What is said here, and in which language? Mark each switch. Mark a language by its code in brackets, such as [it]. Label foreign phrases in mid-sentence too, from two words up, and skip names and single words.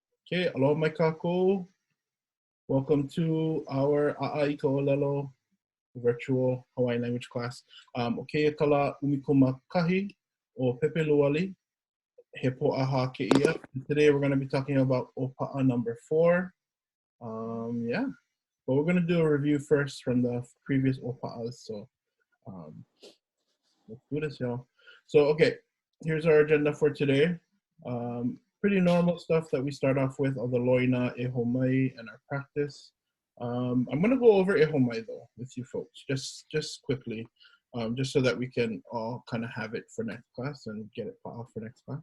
[haw] Okay, aloha mai kākou. [en] Welcome to our [haw] ʻAʻA i ka ʻōLELO [en] virtual Hawaiian language class. [haw] Okay, ka lā ʻumikūmakahi o Pepeluali, he poʻaha kēia. [en] Today we're going to be talking about ʻōpaʻa number 4. Yeah, but we're going to do a review first from the previous ʻōpaʻas. So let's do this, y'all. So, okay, here's our agenda for today. Pretty normal stuff that we start off with, all the Loina, Hō Mai, and our practice. I'm going to go over Hō Mai though with you folks, just quickly, just so that we can all kind of have it for next class and get it off for next class.